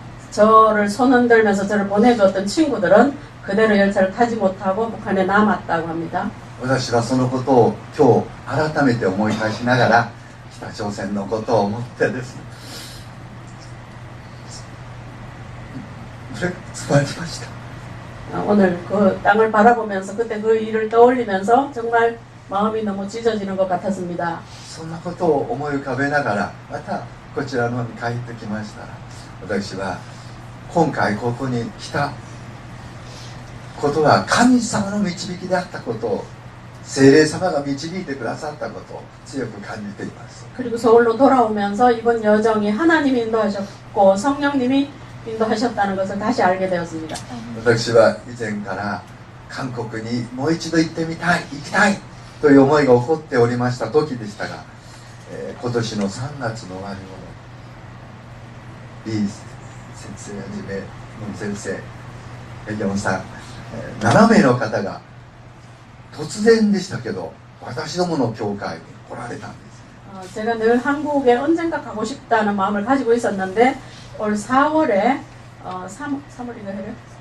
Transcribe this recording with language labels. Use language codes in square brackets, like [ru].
[ko] 저를 손 흔들면서 저를 보내주었던 친구들은 그대로 열차를 타지 못하고 북한에 남았다고 합니다. [ja] 私はそのことを今日改めて思い返しながら北朝鮮のことを思ってですね、詰まりました。 [ko] 오늘 그 땅을 바라보면서 그때 그 일을 떠올리면서 정말 마음이 너무 찢어지는 것 같았습니다. [ja] そんなことを思い浮かべながらまたこちらの方に帰ってきましたら、私は今回ここに来たことは神様の導きであったことを、聖霊様が導いてくださったことを強く感じています。 [ko] 그리고 서울로 돌아오면서 이번 여정이 하나님이 인도하셨고 성령님이 인도하셨다는 것을 다시 알게 되었습니다. [ja] 私は以前から韓国にもう一度行ってみたい、行きたいという思いが起こっておりました時でしたが、今年の3月の終わり頃、李先生はじめ文先生、ヨンさん、7名の方が突然でしたけど私どもの教会に来られたんです。 [ko] 제가 늘 한국에 언젠가 가고 싶다는 마음을 가지고 있었는데 올 4월에 3월인가 해요?